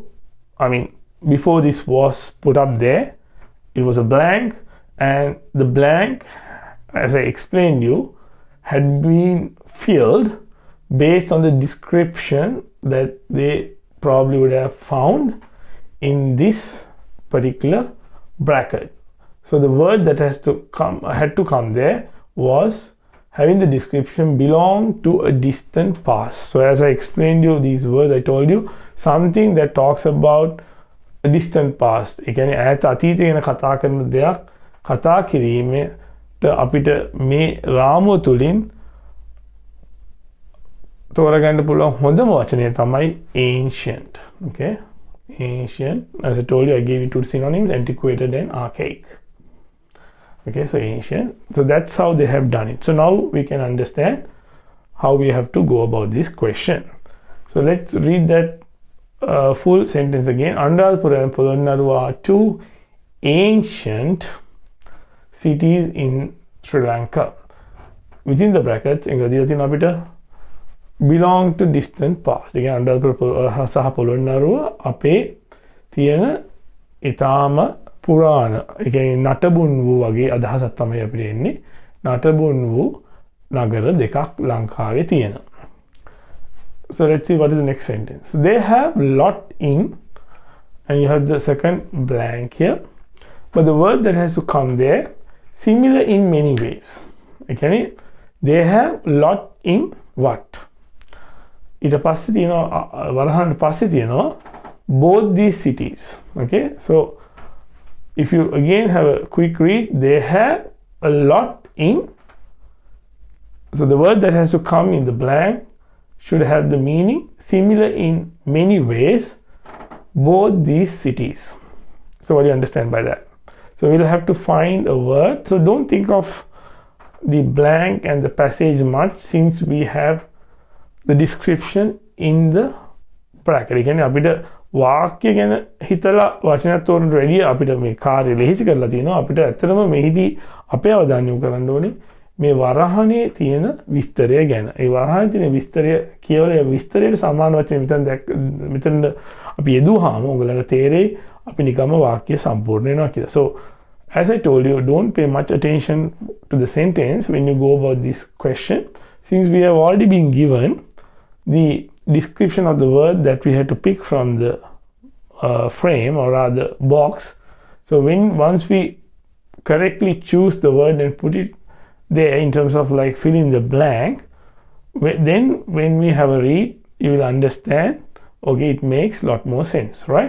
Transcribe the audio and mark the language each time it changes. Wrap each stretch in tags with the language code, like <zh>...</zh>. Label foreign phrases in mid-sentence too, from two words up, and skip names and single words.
<en>I mean, before this was put up there, it was a blank, and the blank, as I explained you, had been filled based on the description that they probably would have found in this particular bracket. So the word that had to come there was having the description belong to a distant past. So as I explained you these words, I told you something that talks about a distant past.</en> <si>ඒ කියන්නේ ඈත අතීතය ගැන කතා කරන දෙයක් කතා කිරීමට අපිට මේ රාමුව තුලින් තෝරගන්න පුළුවන් හොඳම වචනය තමයි ancient.</si> <en>Okay, ancient, as I told you, I gave you two synonyms, antiquated and archaic. Okay, so ancient. So that's how they have done it. So now we can understand how we have to go about this question. So let's read that full sentence again. Anuradhapura and Polonnaruwa are two ancient cities in Sri Lanka. Within the brackets, belong to distant past.</en> <si>Again, Anuradhapura සහ Polonnaruwa අපේ තියෙන ඊටාම පුරාණ, ඒ කියන්නේ නටබුන් වූ වගේ අදහසක් තමයි අපිට එන්නේ. නටබුන් වූ නගර දෙකක් ලංකාවේ තියෙනවා.</si> <en>So let's see what is the next sentence. They have lot in, and you have the second blank here, but the word that has to come there, similar in many ways. Okay, they have lot in what?</en> <si>ඊට පස්සේ තියෙනවා වරහන් පස්සේ තියෙනවා</si> <en>both these cities. Okay, so if you again have a quick read, they have a lot in. So the word that has to come in the blank should have the meaning similar in many ways, both these cities. So what do you understand by that? So we'll have to find a word. So don't think of the blank and the passage much, since we have the description in the bracket.</en> <si>ඒ කියන්නේ අපිට වාක්‍ය ගැන හිතලා වචනයක් තෝරන්න වැඩිය අපිට මේ කාර්ය ලෙහෙසි කරලා තියෙනවා. අපිට ඇත්තටම මෙහිදී අපේ අවධානය යොමු කරන්න ඕනේ මේ වරහනේ තියෙන විස්තරය ගැන. ඒ වරහනේ තියෙන විස්තරය කියවලා ඒ විස්තරයට සමාන වචන මෙතන අපි යෙදුවාම ඔයගලන්ට තේරෙයි අපි නිකම්ම වාක්‍ය සම්පූර්ණ වෙනවා කියලා.</si> <en>So as I told you, don't pay much attention to the sentence when you go about this question, since we have already been given the description of the word that we had to pick from the frame, or rather box. So once we correctly choose the word and put it there in terms of like filling the blank, then when we have a read, you will understand, okay, it makes a lot more sense, right?</en>